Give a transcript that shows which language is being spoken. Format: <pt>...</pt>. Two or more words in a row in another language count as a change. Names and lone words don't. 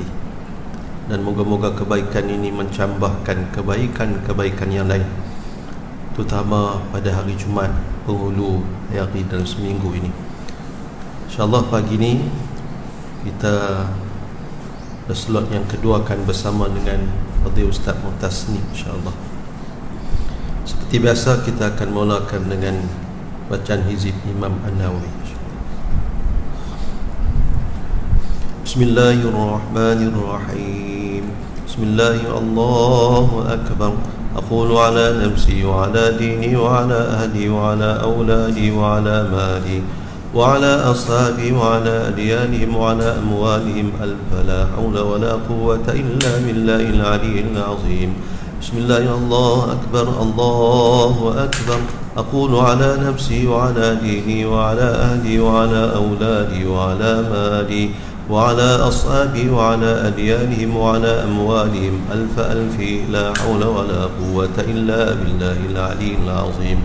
<ms>Dan moga-moga kebaikan ini mencambahkan kebaikan-kebaikan yang lain, terutama pada hari Jumaat penghulu hari dalam seminggu ini. InsyaAllah pagi ini kita slot yang kedua akan bersama dengan Fadil Ustaz Muhtasni, insyaAllah. Seperti biasa kita akan mulakan dengan bacaan hizib Imam An-Nawawi.</ms> <ar>Bismillahirrahmanirrahim. Bismillahirrahmanirrahim. أكبر. أقول على نفسي وعلى ديني وعلى أهلي وعلى أولادي وعلى مالي وعلى أصحابي وعلى أديانهم وعلى أموالهم ألف لا حول ولا قوة إلا بالله العلي العظيم. Bismillahirrahmanirrahim. أكبر. الله أكبر. أقول على نفسي وعلى ديني وعلى أهلي وعلى أولادي وعلى مالي وعلى أصحابي وعلى أديانهم وعلى أموالهم ألف ألف لا حول ولا قوة إلا بالله العلي العظيم.</ar>